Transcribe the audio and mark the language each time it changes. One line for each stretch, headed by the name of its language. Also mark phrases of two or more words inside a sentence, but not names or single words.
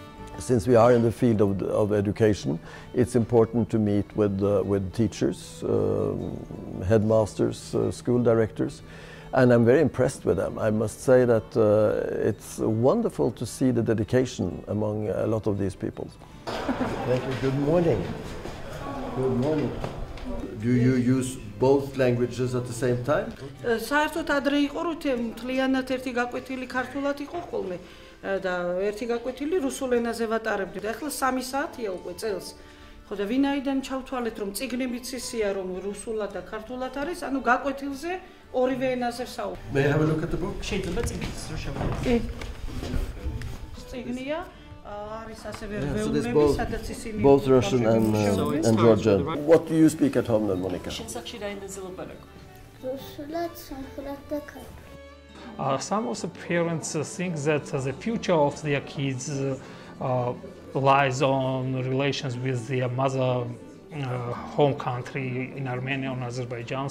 English: Since we are in the field of education, it's important to meet with teachers, headmasters, school directors, and I'm very impressed with them. I must say that it's wonderful to see the dedication among a lot of these people. Thank you. Good morning. Good morning. Do you use both languages at the same time?
Georgian: საერთოდ ადრე იყო რომ მთლიანად ერთი გაკვეთილი ქართულად იყო ხოლმე და ერთი გაკვეთილი რუსულ ენაზე ვატარებდი და ახლა 3 საათია უკვე წელს. ხო და ვინაიდან ჩავთვალეთ რომ წიგნებიც ისია რომ რუსულად და ქართულად არის, ანუ გაკვეთილზე ორივე ენაზე ვსაუბრობ.
English: May I have a look at the book?
Georgian: შეიძლება წიგნიც რო შევხედოთ. წიგნია
English: So there's both Russian and Georgian. What do you speak at home then, Monica? Some of the parents think that the future of their kids lies on relations with their mother home country in Armenia or Azerbaijan.